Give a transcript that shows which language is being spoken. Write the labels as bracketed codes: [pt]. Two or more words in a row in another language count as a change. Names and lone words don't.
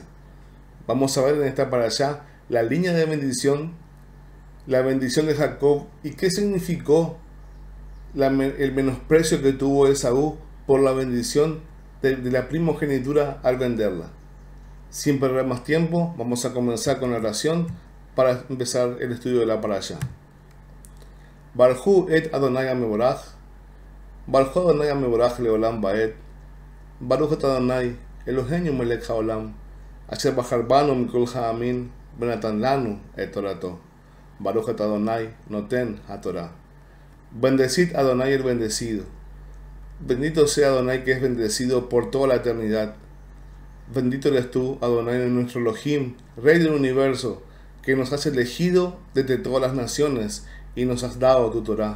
[es] Vamos a ver en esta parashá la línea de bendición, la bendición de Jacob y qué significó el menosprecio que tuvo Esaú por la bendición de la primogenitura al venderla. Sin perder más tiempo, vamos a comenzar con la oración para empezar el estudio de la parashá. [he] ברכו את אדוני המבורך, ברכו אדוני המבורך לעולם ועד, ברוך את אדוני אלוהינו מלך העולם, אשר בחר בנו מכל העמים, ונתן לנו את תורתו, ברוך את אדוני נותן התורה. [es] Bendecid a Adonai el bendecido. Bendito sea Adonai que es bendecido por toda la eternidad. Bendito eres tú, Adonai, nuestro Elohim, Rey del universo, que nos has elegido desde todas las naciones y nos has dado tu Torah.